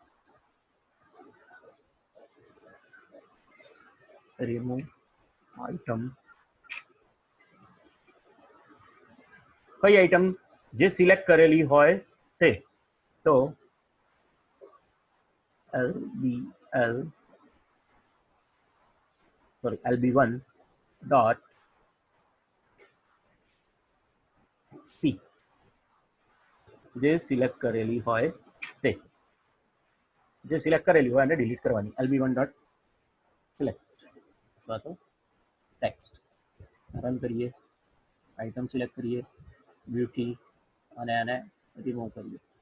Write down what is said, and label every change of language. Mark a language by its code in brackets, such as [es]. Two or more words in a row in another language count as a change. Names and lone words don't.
[en] remove item. [gu] કઈ આઈટમ જે સિલેક્ટ કરેલી હોય તે, તો LB1 dot C જે સિલેક્ટ કરેલી હોય તે, જે સિલેક્ટ કરેલી હોય એને ડિલીટ કરવાની. [en] LB1 dot select [gu] અથવા તો [en] ટેક્સ્ટ. [gu] રન કરીએ, આઈટમ સિલેક્ટ કરીએ બ્યુટી અને એને રિમૂવ કરીએ.